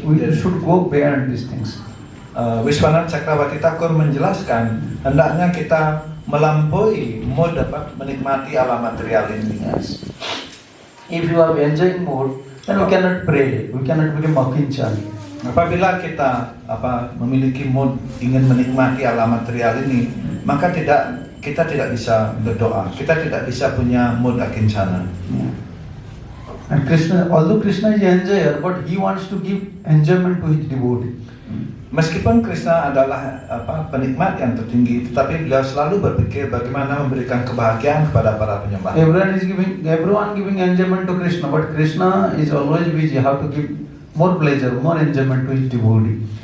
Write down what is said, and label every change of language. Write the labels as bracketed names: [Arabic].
[English] We should go beyond these things. [Indonesian] Vishwanath Chakravarti Thakur menjelaskan hendaknya kita melampaui mode menikmati alam material ini. [English] Yes. If you are enjoying mood, then we cannot pray, we cannot become Akinchana. [Indonesian] Apabila kita memiliki mood ingin menikmati alam material ini, maka kita tidak bisa berdoa, kita tidak bisa punya mood Akincana. [English] Yeah. And Krishna, although Krishna is an enjoyer, but he wants to give enjoyment to his devotee. [Indonesian] Meskipun Krishna adalah penikmat yang tertinggi, tetapi beliau selalu berpikir bagaimana memberikan kebahagiaan kepada para penyembah. [English] Everyone giving enjoyment to Krishna, but Krishna is always busy how to give more pleasure, more enjoyment to his devotee.